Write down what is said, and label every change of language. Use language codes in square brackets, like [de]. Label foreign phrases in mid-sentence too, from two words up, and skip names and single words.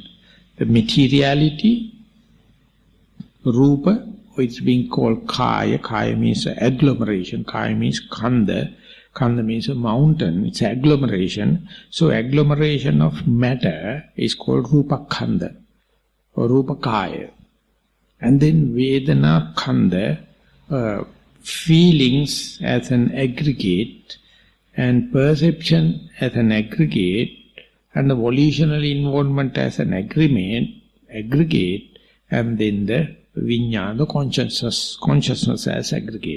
[en] The materiality, Rupa, it's being called Kaya. Kaya means agglomeration. Kaya means Kanda. Kanda means a mountain. It's agglomeration. So agglomeration of matter is called [pi] Rupa Kanda. [en] or [pi] Rupa Kaya. [en] And then [pi] Vedana Khanda, [en] feelings as an aggregate, and perception as an aggregate, and the volitional involvement as an aggregate, and then the Vijnana, the consciousness as aggregate.